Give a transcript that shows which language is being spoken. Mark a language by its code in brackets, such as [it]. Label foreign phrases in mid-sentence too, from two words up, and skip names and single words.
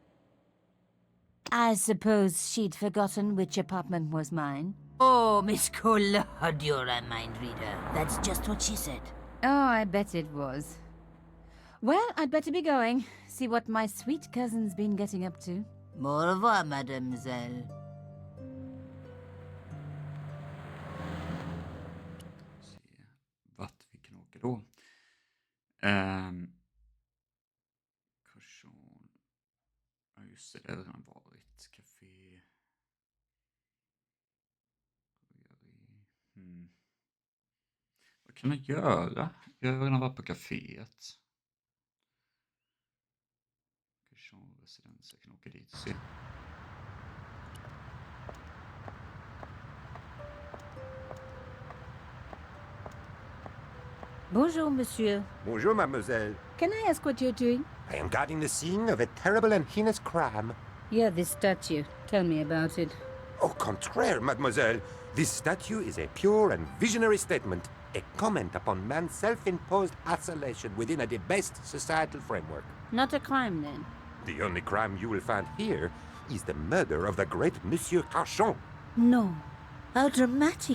[en] I suppose she'd forgotten which apartment was mine. Oh, Miss Collard, you're a mind reader. That's just what she said. Oh, I bet it was. Well, I'd better be going. See what my sweet cousin's been getting up to. [fr] Au revoir, mademoiselle. [sv] Se vart vi kan åka då. Kursion. Ja just det, det har redan varit. Café. Vad kan jag göra? Jag har redan varit på caféet. Kursion residens, jag kan åka dit och se. [fr] Bonjour, monsieur. Bonjour, mademoiselle. [en] Can I ask what you're doing? I am guarding the scene of a terrible and heinous crime. Yeah, this statue. Tell me about it. [fr] Au contraire, mademoiselle. [en] This statue is a pure and visionary statement, a comment upon man's self-imposed isolation within a debased societal framework. Not a crime, then? The only crime you will find here is the murder of the great Monsieur Carchon. No. How dramatic.